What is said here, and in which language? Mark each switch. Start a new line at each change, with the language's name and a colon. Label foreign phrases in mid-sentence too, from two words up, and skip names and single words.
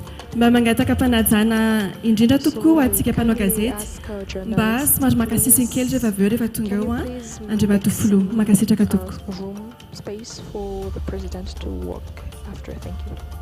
Malagasy: mba mangataka mpanajana indrindra tokoa ho antsika mpanao gazety mba somary makasisiny kely rehefa avy eo rehefa tonga eo andre matofolo makasitraka tompoko.
English: Space for the president to work after. Thank you.